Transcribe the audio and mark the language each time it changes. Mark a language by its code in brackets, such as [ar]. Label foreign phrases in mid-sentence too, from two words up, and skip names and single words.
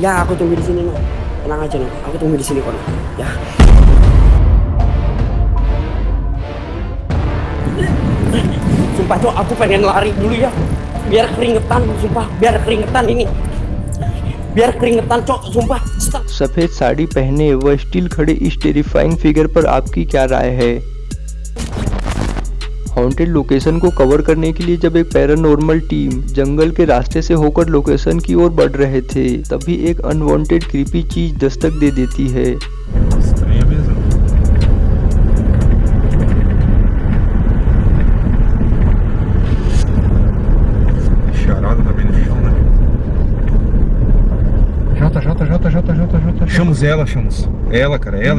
[id] Ya aku tunggu di sini no. Tenang aja no. Aku tunggu di sini kok. Ya. Sumpah cok, aku pengen lari dulu ya. Biar keringetan, sumpah. Biar keringetan ini. biar keringetan cok, sumpah. Stop. [hi] सफेद साड़ी पहने व स्टिल खड़े इस [en] terrifying figure [hi] पर आपकी क्या राय है? [en] haunted location [hi] को कवर करने के लिए जब एक [en] paranormal team [hi] जंगल के रास्ते से होकर लोकेशन की ओर बढ़ रहे थे, तभी एक [en] unwanted creepy [hi] चीज दस्तक दे देती है। [pt] Estranha mesmo. Charada também no chão, né? Jota. Chamamos ela, chamamos. Ela, cara, ela.